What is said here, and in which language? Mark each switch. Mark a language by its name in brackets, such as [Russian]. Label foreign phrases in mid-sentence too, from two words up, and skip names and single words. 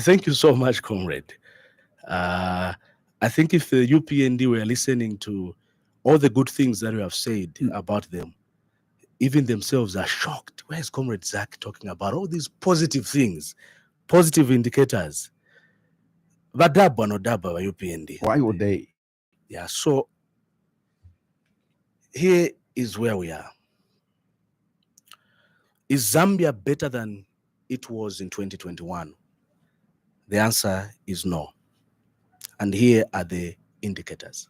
[English] Thank you so much, comrade. I think if the UPND were listening to all the good things that you have said about them, even themselves are shocked. Where is Comrade Zach talking about all these positive things, positive indicators? [Bemba] Vadaba no daba wa UPND. [English] Why would they? Yeah, so here is where we are. Is Zambia better than it was in 2021? The answer is no. And here are the indicators.